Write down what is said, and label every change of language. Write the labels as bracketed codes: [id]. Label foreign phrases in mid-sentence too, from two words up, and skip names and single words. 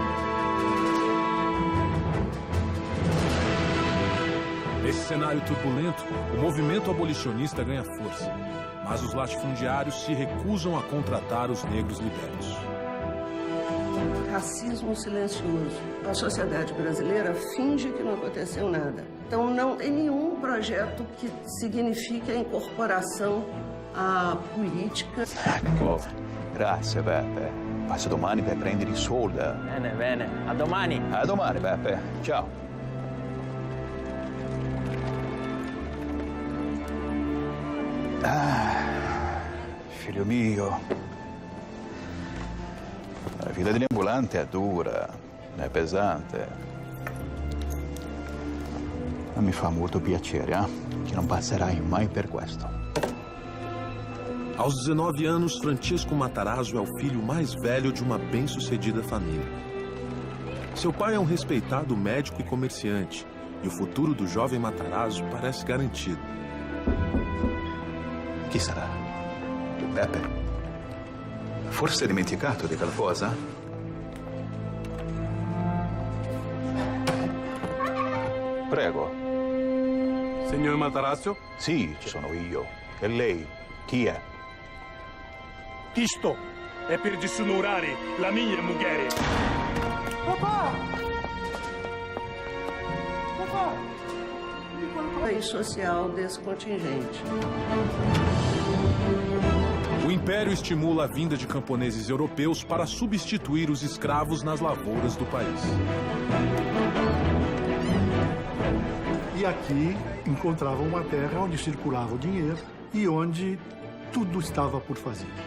[pt] Nesse cenário turbulento, o movimento abolicionista ganha força, mas os latifundiários se recusam a contratar os negros libertos. Racismo silencioso. A sociedade brasileira finge que não aconteceu nada. Então não tem nenhum projeto que signifique a incorporação à política. [it] Ecco, grazie Beppe. Passo domani per prendere i soldi. Bene. A domani. A domani, Beppe. Ciao. Figlio mio, la vita degli ambulanti è dura, è pesante. Ma mi fa molto piacere, che non passerai mai per questo. [pt] Aos 19 anos, Francesco Matarazzo é o filho mais velho de uma bem-sucedida família. Seu pai é um respeitado médico e comerciante, e o futuro do jovem Matarazzo parece garantido. [it] Chi sarà? Beppe? Forse hai dimenticato di qualcosa? Prego. Signor Matarazzo? Sì, sono io. E lei? Chi è? Isto è per disonorare la mia moglie. Papà! [pt] País social desse contingente. O Império estimula a vinda de camponeses europeus para substituir os escravos nas lavouras do país. E aqui encontravam uma terra onde circulava o dinheiro e onde tudo estava por fazer.